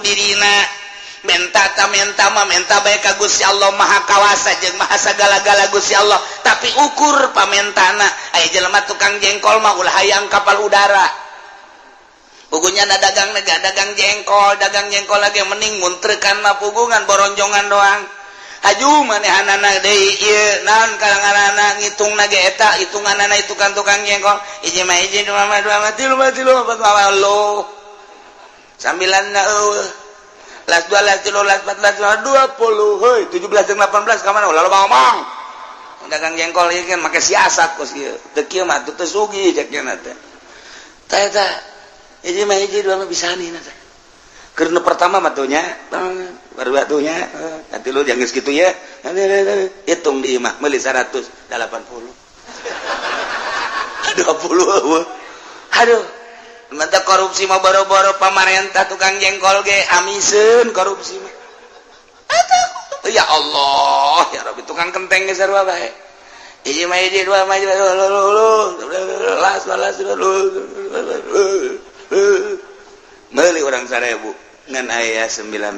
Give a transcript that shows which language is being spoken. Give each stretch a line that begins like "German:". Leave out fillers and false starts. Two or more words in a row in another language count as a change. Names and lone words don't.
Sundanese: dirina menta bae ka Gusti Allah maha kawasa jeung maha sagala-gala Gusti Allah tapi ukur pamentana aya jelema tukang jengkol mah ulah hayang kapal udara pugunya dagang dagang jengkol lagi mending muntrekan mah pugungan boronjongan doang haju manehanana deui ieu naon kalangan ngitung nage eta hitunganana
Indonesian: itu kan
Sundanese: tukang jengkol hiji mah hiji dua mah tilu opat mah lo sambilanna las 2 las 3 las 4 las 20 heuy 17 jeung 18 ka mana ulah loba ngomong dagang jengkol ieu kan make siasat kos ieu teu kieu mah teu sugih cek nya teh eta hiji mah hiji dua mah bisani na teh keur pertama mah tuh nya baru atunya
Indonesian: nanti lu jangan segitu ya
Sundanese: hitung di imah beli 180 20 aduh mata korupsi mah boro-boro pamarentah tukang jengkol ge amisen korupsi mah
Arabic: يا الله يا رب
Sundanese: tukang kenteng ge sarua bae hiji mah hiji dua mah las meuli urang 1000 ngan aya 900